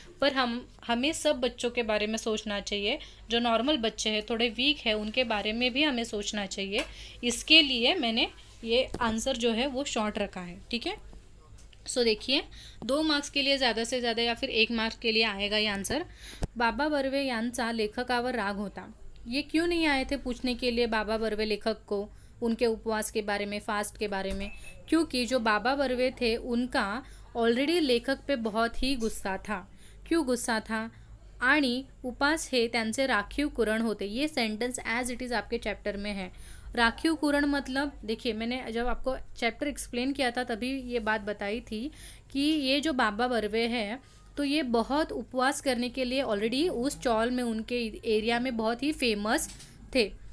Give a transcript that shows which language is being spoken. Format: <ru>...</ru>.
<hi>पर हमें सब बच्चों के बारे में सोचना चाहिए, जो नॉर्मल बच्चे हैं, थोड़े वीक है, उनके बारे में भी हमें सोचना चाहिए। इसके लिए मैंने ये आंसर जो है वो शॉर्ट रखा है। ठीक है, सो देखिए 2 मार्क्स के लिए ज़्यादा से ज़्यादा या फिर 1 मार्क्स के लिए आएगा ये आंसर।</hi> <mr>बाबा बर्वे यांचा लेखकावर राग होता।</mr> <hi>ये क्यों नहीं आए थे पूछने के लिए बाबा बर्वे लेखक को उनके उपवास के बारे में, फास्ट के बारे में? क्योंकि जो बाबा बर्वे थे उनका ऑलरेडी लेखक पे बहुत ही गुस्सा था। क्यों गुस्सा था?</hi> <mr>आणि उपास हे त्यांचे राखीव कुरण होते।</mr> <hi>ये सेंटेंस एज इट इज़ आपके चैप्टर में है। राखीव कुरण मतलब, देखिए मैंने जब आपको चैप्टर एक्सप्लेन किया था तभी ये बात बताई थी कि ये जो बाबा बर्वे हैं तो ये बहुत उपवास करने के लिए ऑलरेडी उस चौल में, उनके एरिया में बहुत ही फेमस थे।</hi>